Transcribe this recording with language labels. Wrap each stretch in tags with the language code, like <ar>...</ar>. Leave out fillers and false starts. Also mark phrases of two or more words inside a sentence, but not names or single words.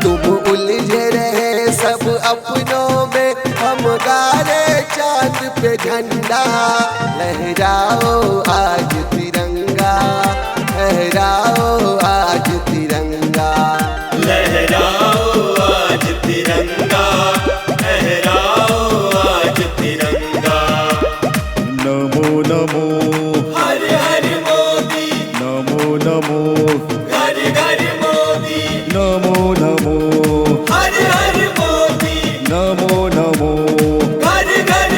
<hi>तुम उलझे रहे सब अपनों में, हम गारे चांद पे झंडा। लहराओ आज तिरंगा, लहराओ आज तिरंगा। लहराओ आज तिरंगा, लहराओ आज तिरंगा। नमो नमो हर हर मोदी, नमो नमो घर घर मोदी। नमो नमो हर हर मोदी, नमो नमो घर घर</hi>